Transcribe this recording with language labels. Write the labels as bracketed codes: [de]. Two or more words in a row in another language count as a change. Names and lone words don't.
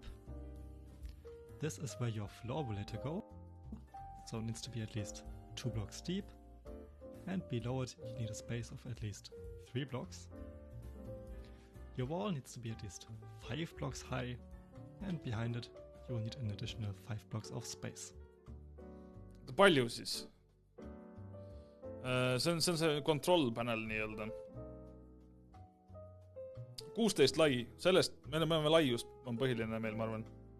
[en] This is where your floor will later go, so it needs to be at least 2 blocks deep, and below it you need a space of at least 3 blocks. Your wall needs to be at least 5 blocks high, and behind it you will need an additional 5 blocks of space. [et] Palju siis? See on see [en] control panel [et] nii-öelda. 16 lai, sellest me laiust on põhiline meil, ma arvan.